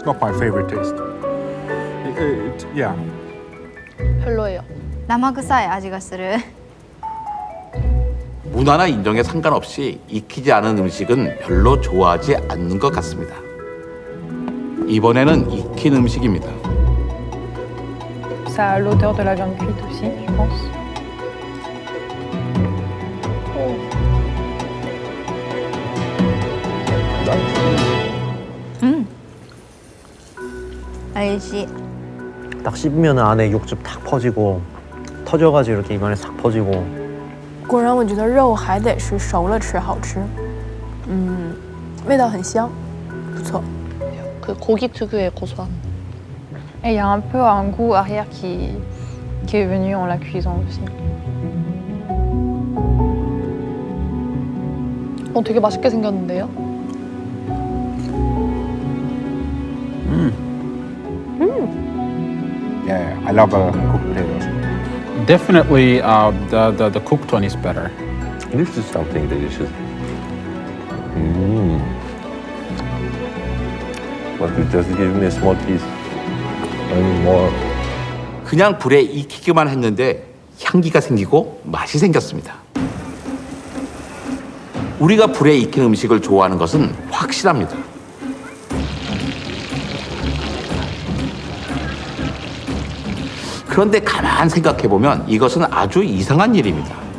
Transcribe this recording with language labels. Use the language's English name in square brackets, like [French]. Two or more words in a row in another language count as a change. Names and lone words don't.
[English] my favorite taste. Yeah. [Korean] 별로예요. [Japanese] 生臭い味がする。 [Korean] 문화나 인종에 상관없이 익히지 않은 음식은 별로 좋아하지 않는 것 같습니다. 이번에는 익힌 음식입니다. [French] Ça a l'odeur de la viande cuite aussi, je pense. [Korean] 맛있지. 딱 씹으면 안에 육즙 탁 퍼지고 터져가지고 이렇게 입안에 싹 퍼지고. [Chinese] 果然，我觉得肉还得是熟了吃好吃。味道很香，不错。 [Korean] 그 고기 특유의 고소함. [French] Et il y a un peu un goût arrière qui est venu en la cuisant aussi. [Korean] 되게 맛있게 생겼는데요? [English] Yeah, I love cooked potatoes. Definitely, the cooked one is better. This is something delicious. But you just give me a small piece. I need more. [Korean] 그냥 불에 익히기만 했는데 향기가 생기고 맛이 생겼습니다. 우리가 불에 익힌 음식을 좋아하는 것은 확실합니다. 그런데 가만 생각해보면 이것은 아주 이상한 일입니다.